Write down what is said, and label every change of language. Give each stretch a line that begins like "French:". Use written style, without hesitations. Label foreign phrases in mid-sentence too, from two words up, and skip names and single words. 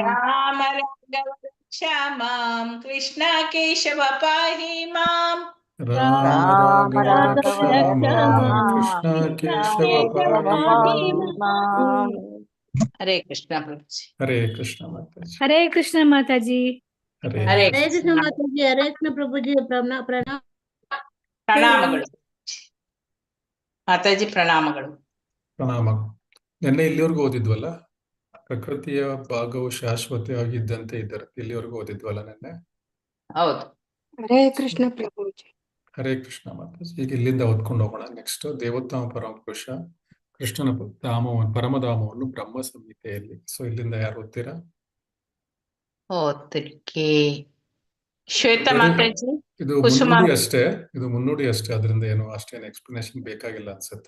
Sanskrit: राम राघव रक्ष माम्। कृष्ण केशव पाहि माम्. Rama Rama Raghava Raghava Rakshama Rakshama Krishna Krishna Keshava Keshava Pahi pahi Mam mam.
Hindi: हरे कृष्ण प्रभुजी. हरे कृष्ण माताजी हरे कृष्ण माता जी। Hare Hare हरे कृष्ण Krishna. माता जी, हरे कृष्ण प्रभु जी, प्रणाम प्रणाम।
Kannada: ಪ್ರಣಾಮಗಳು ಮಾತಾಜಿ, ಪ್ರಣಾಮಗಳು. ಪ್ರಣಾಮ. ನಿನ್ನೆ ಇಲ್ಲಿವರೆಗೂ ಓದಿದ್ವಲ್ಲ, ಪ್ರಕೃತಿಯ ಭಾಗವು ಶಾಶ್ವತವಾಗಿದ್ದಂತೆ ಇದ್ದರೆ ಇಲ್ಲಿವರೆಗೂ ಓದಿದ್ವಲ್ಲ ನಿನ್ನೆ. ಹೌದು.
Hindi: हरे कृष्ण प्रभु जी।
Kannada: ಹರೇ ಕೃಷ್ಣ ಮಾತಾಜಿ. ಈಗ ಇಲ್ಲಿಂದ ಓದ್ಕೊಂಡು ಹೋಗೋಣ. ನೆಕ್ಸ್ಟ್ ದೇವೋತ್ತಮ ಪರಮಪುರುಷ ಕೃಷ್ಣನ ಧಾಮವನ್ನು ಪರಮಧಾಮವನ್ನು ಬ್ರಹ್ಮ ಸಂಹಿತೆಯಲ್ಲಿ. ಸೊ ಇಲ್ಲಿಂದ ಯಾರು ಓದ್ತೀರಾ? ಓದ್ತಿರ್ಕೆ ಶ್ವೇತಾ ಬರೀ ಮಾತಾಜಿ, ಇದು ಕುಸುಮ ಮುನ್ನುಡಿ ಅಷ್ಟೇ, ಇದು ಮುನ್ನುಡಿ ಅಷ್ಟೇ, ಅದರಿಂದ ಏನು ಅಷ್ಟೇನು ಎಕ್ಸ್ಪ್ಲನೇಷನ್ ಬೇಕಾಗಿಲ್ಲ ಅನ್ಸುತ್ತೆ.